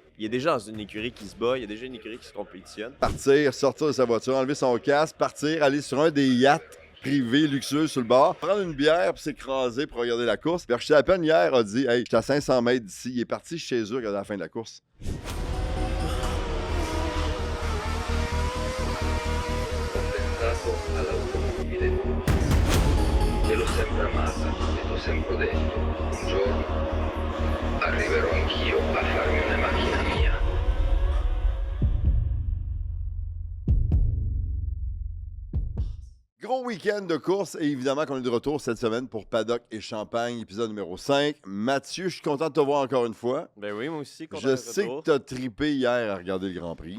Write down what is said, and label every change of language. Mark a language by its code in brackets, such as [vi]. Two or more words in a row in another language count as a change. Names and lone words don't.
[fr] Il est déjà dans une écurie qui se bat. Il y a déjà une écurie qui se compétitionne. Partir, sortir de sa voiture, enlever son casque, partir, aller sur un des yachts privés luxueux sur le bord, prendre une bière puis s'écraser pour regarder la course. Verstappen hier a dit « Hey, j'étais à 500 mètres d'ici. » Il est parti chez eux regarder la fin de la course. [it] Io l'ho sempre amata e t'ho sempre detto, un giorno arriverò anch'io a farmi una macchina mia. [fr] Gros week-end de course et évidemment qu'on est de retour cette semaine pour Paddock et Champagne, épisode numéro 5. Mathieu, je suis content de te voir encore une fois. Ben oui, moi aussi, content Je de sais retour. que tu as trippé hier à regarder le Grand Prix.